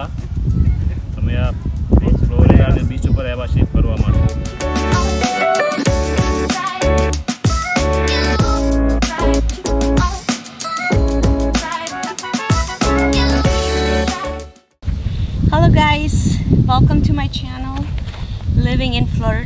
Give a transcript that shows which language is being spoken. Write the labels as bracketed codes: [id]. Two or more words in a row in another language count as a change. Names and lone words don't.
[gu] તમે આ ફ્લોરિડાને બીચ ઉપર આવ્યા છીએ ફરવા માટે. [en] Hello guys, welcome to my channel, Living in Florida.